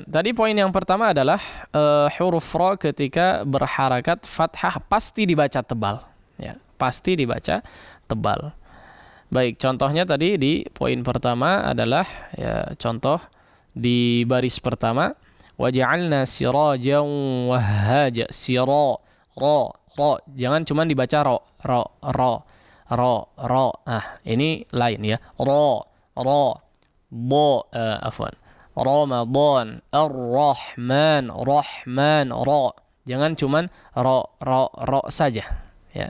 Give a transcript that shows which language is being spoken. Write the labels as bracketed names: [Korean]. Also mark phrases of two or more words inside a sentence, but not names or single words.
[Indonesian] Tadi poin yang pertama adalah huruf ra ketika berharakat fathah pasti dibaca tebal. Ya, pasti dibaca tebal. Baik, contohnya tadi di poin pertama adalah ya, contoh di baris pertama, [Arabic] وجعلنا سراجا وهاجا. [Indonesian] Sira, ra, jangan cuma dibaca ra. Nah, ini lain ya. Afwan. Ramadan, Ar-Rahman, Rahman, ra. Jangan cuma ra saja ya.